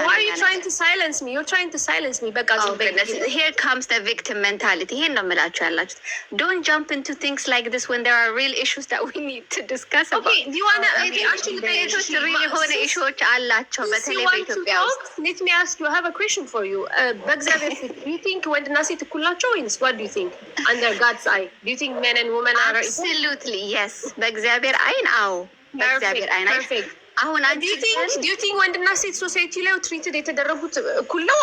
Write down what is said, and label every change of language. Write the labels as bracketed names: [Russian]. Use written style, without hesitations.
[English] Why are you trying to silence me? You're trying to silence me. [Amharic] በቃ [English] here comes the victim mentality. [Amharic] ይሄን ነው የምላችሁ ያላችሁት። [English] Don't jump into things like this when there are real issues that we need to discuss about. Okay, do you want to actually [Amharic] real የሆነ issues አላቸው በተለይ በኢትዮጵያ ውስጥ። [English] Let me ask you, I have a question for you. [Amharic] በእግዚአብሔር ፊት [English] do you think [Amharic] ወንድና ሴት እኩል ናቸው ወይስ [English] what do you think under God's eye? Do you think men and women are equal? Absolutely yes. [Amharic] በእግዚአብሔር አይን አዎ በእግዚአብሔር አይን [English] perfect. [Amharic] አሁን [English] do you think [Amharic] ወንድና ሴት ሶሳይቲ ላይ ትሪትድ የተደረጉት እኩል ነው?